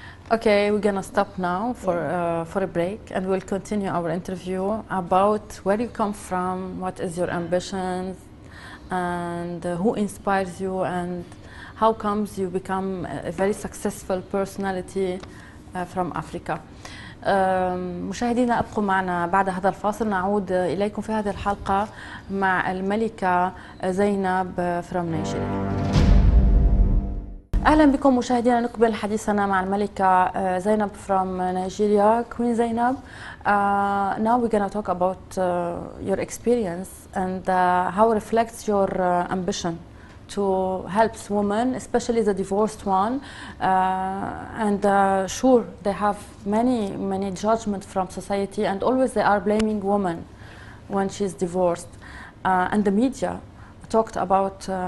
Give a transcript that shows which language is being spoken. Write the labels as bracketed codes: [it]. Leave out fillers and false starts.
[en] Okay, we're gonna stop now for a break, and we'll continue our interview about where you come from, what is your ambitions, and who inspires you, and how comes you become a very successful personality from Africa. [ar] مشاهدينا ابقوا معنا بعد هذا الفاصل، نعود اليكم في هذه الحلقه مع الملكه زينب [en] from Nigeria. [ar] اهلا بكم مشاهدينا، نكمل حديثنا مع الملكه زينب [en] from Nigeria, Queen Zainab. Now we're gonna talk about your experience and how it reflects your ambition to help women, especially the divorced one, and sure they have many judgment from society, and always they are blaming women when she's divorced, and the media talked about